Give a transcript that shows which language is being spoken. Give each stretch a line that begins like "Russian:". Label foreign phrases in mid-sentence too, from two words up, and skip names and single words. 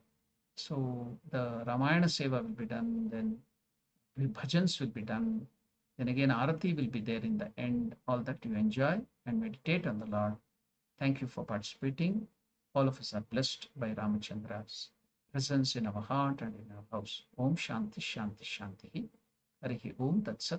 English: So the Ramayana Seva will be done. Then bhajans will be done. Then again Arati will be there in the end. All that you enjoy and meditate on the Lord. Thank you for participating. All of us are blessed by Ramachandra's presence in our heart and in our house.
Sanskrit: Om Shanti Shanti Shanti. Harihi Om Tat Sat.